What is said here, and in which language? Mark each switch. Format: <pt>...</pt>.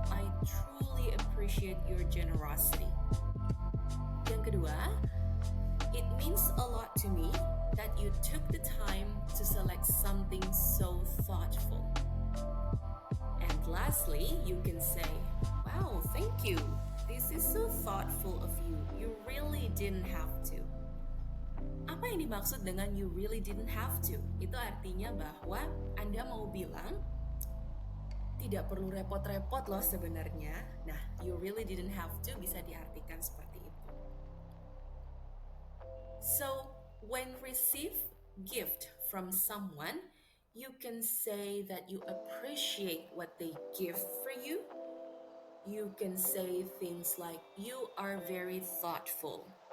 <en>I truly appreciate your generosity.</en> <id>Yang kedua,</id> <en>it means a lot to me that you took the time to select something so thoughtful. And lastly, you can say, wow, thank you. This is so thoughtful of you. You really didn't have to.</en> <id>Apa yang dimaksud dengan</id> <en>you really didn't have to?</en> <id>Itu artinya bahwa Anda mau bilang, tidak perlu repot-repot loh sebenarnya. Nah,</id> <en>you really didn't have to</en> <id>bisa diartikan seperti itu.</id> <en>So, when receive gift from someone, you can say that you appreciate what they give for you. You can say things like, you are very thoughtful.</en>